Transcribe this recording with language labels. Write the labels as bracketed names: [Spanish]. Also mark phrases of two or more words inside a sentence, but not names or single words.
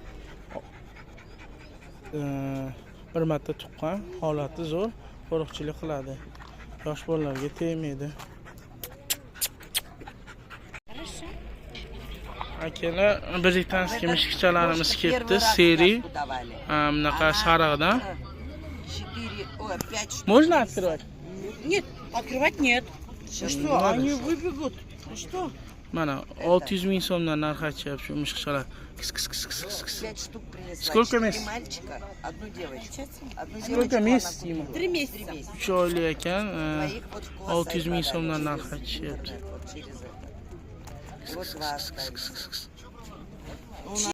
[Uzbek] Bir marta tuqqan, holati zo'r, qo'riqchilik qiladi. Yosh bolalarga tegmaydi. Akalar, britanskiy mushukchalarimiz ketdi, seri. Bunaqa sariqdan. 4, 5 [Russian] Можно открывать? Нет, открывать нет. Что, они выбегут. Что? [Uzbek] Mana 600 ming so'mdan narx aytishyapti shu mushukchalar. Kis kis kis kis kis. [Russian] 5 штук принесла. Сколько 4 месяцев? мальчика, одну девочку. Одну Сколько девочку месяцев она ему? купила. 3 месяца. [Uzbek] 3 oylik ekan, [Russian] Двоих вот в класс [Uzbek] 600 ming [Russian] отдали [Uzbek] so'mdan [Russian] через [Uzbek] narx aytishyapti. [Russian] интернет, вот через это. И вот вас оставили.